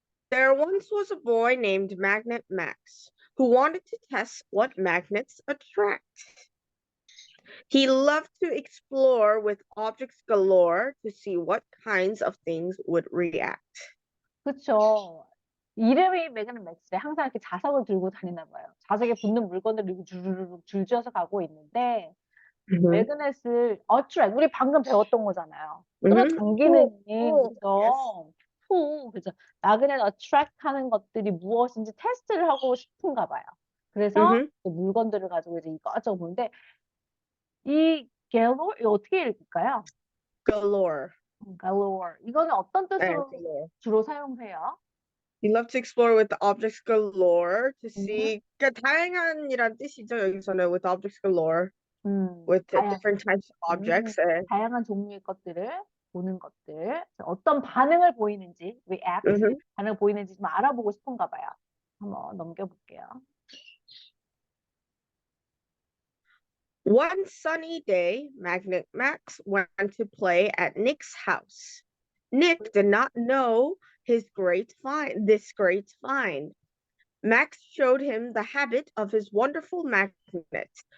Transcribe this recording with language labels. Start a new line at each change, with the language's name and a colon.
English: There once was a boy named Magnet Max who wanted to test what magnets attract. He loved to explore with objects galore to see what kinds of things would react.
Korean: 그쵸. 이름이 매그넘 맥스래. 항상 이렇게 자석을 들고 다니나 봐요. 자석에 붙는 물건들을 이렇게 주르륵 줄지어서 가고 있는데 Mhm. 매그넷을 attract 우리 방금 배웠던 거잖아요. Mhm. 끌어당기는
English: Pull,
Korean: 힘,
English: pull. Yes.
Korean: 그죠? 그죠? 마그넷 attract 하는 것들이 무엇인지 테스트를 하고 싶은가 봐요. 그래서 Mhm. 그 물건들을 가지고 이제 이것저것 보는데 이 galore 이거 어떻게 읽을까요?
English: Galore.
Korean: galore 이거는 어떤 네, 뜻으로
English: galore.
Korean: 주로 사용해요?
English: You love to explore with the objects galore to 음, see.
Korean: 그러니까 다양한이란 뜻이죠. 여기서는
English: with objects galore, with
Korean: 다양,
English: different types of objects. 네.
Korean: 다양한 종류의 것들을. 보는 것들. 어떤 반응을 보이는지, react, Mhm. 반응을 보이는지 좀 알아보고 싶은가 봐요. 한번 넘겨볼게요.
English: One sunny day, Magnet Max went to play at Nick's house. Nick did not know this great find. Max showed him the habit of his wonderful magnet.